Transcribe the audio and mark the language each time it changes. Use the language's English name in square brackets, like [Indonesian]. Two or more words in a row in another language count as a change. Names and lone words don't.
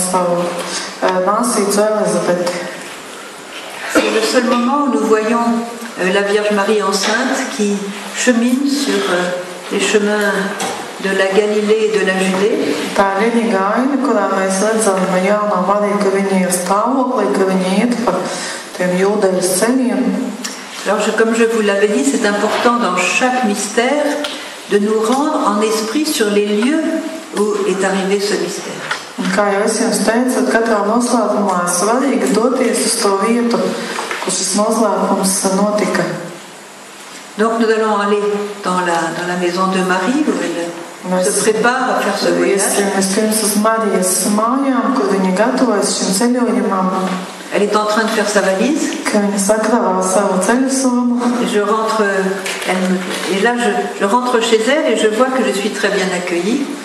[French] C'est le seul moment où nous voyons la Vierge Marie enceinte qui chemine sur les chemins de la Galilée et de la Judée. [Latvian] Tā ir vienīgā aina, kurā mēs redzam Jāno Mariju, ka viņa ir stāvoklī, ka viņa iet pa tiem Jūdejas ceļiem. [French] Alors, comme je vous l'avais dit, c'est important dans chaque mystère de nous rendre en esprit sur les lieux où est arrivé ce mystère. [Latvian] Un kā jau es jums teicu, katrā noslēpumā ir svarīgi doties uz to vietu, kur šis noslēpums notika. [French] Donc nous allons aller dans la maison de Marie où elle se prépare à faire ce voyage. Elle est en train de faire sa valise. Et je rentre, je rentre chez elle et je vois que je suis très bien accueillie.